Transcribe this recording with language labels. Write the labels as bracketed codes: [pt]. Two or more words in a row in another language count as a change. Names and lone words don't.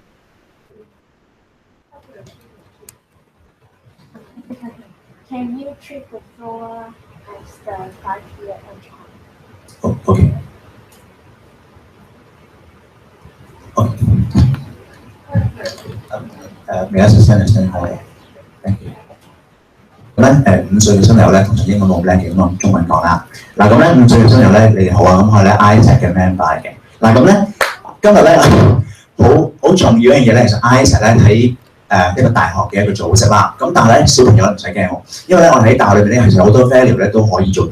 [en] Can you treat the floor as the 5-year-old child? Oh, okay. Okay. May I just finish then? Thank you. [yue] 咁咧5歲嘅小朋友咧，通常英文冇咁叻嘅，咁用中文講啦。嗱咁咧5歲嘅小朋友咧，你哋好啊，咁我係咧 AIESEC 嘅 member 嘅。嗱咁咧，今日咧好重要一樣嘢咧，其實 AIESEC 咧喺一個大學嘅一個組織啦。咁但係咧小朋友唔使驚喎，因為咧我哋喺大學裏邊咧其實好多 value 咧都可以做到。